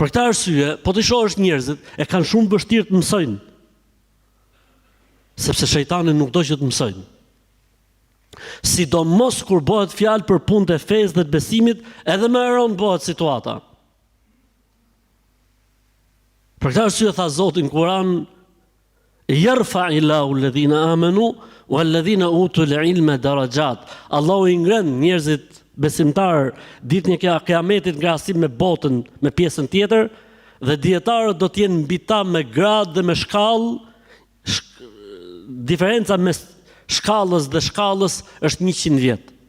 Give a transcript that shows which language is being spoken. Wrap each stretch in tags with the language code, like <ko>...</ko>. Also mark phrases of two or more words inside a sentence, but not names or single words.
<sq>Për këtë arsye, po të shohësh njerëzit e kanë shumë vështirë të mësojnë, sepse shejtani nuk do që të mësojnë. Sidomos kur bëhet fjalë për punët e fesë dhe të besimit, edhe më e rëndë bëhet situata. Për këtë arsye tha Zoti në Kur'an:</sq> <ar>"يرفع الله الذين آمنوا والذين أوتوا العلم درجات."</ar> <sq>Allahu i ngren njerëzit besimtar ditën e Kiametit në krahasim me botën, me pjesën tjetër, dhe dietarët do të jenë mbi ta me gradë dhe me shkallë. Diferenca mes shkallës dhe shkallës është 100 vjet.</sq>